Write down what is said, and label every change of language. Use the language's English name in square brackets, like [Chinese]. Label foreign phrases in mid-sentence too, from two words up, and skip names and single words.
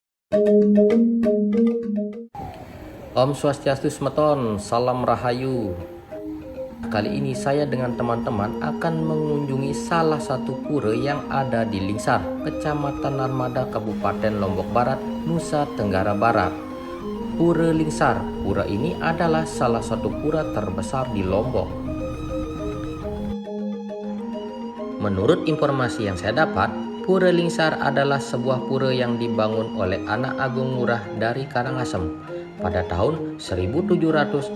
[Balinese] Om Swastiastu Semeton, Salam Rahayu. [Indonesian] Kali ini saya dengan teman-teman akan mengunjungi salah satu pura yang ada di Lingsar, Kecamatan Narmada, Kabupaten Lombok Barat, Nusa Tenggara Barat. Pura Lingsar, pura ini adalah salah satu pura terbesar di Lombok. Menurut informasi yang saya dapat, Pura Lingsar adalah sebuah pura yang dibangun oleh anak Agung Ngurah dari Karangasem pada tahun 1714.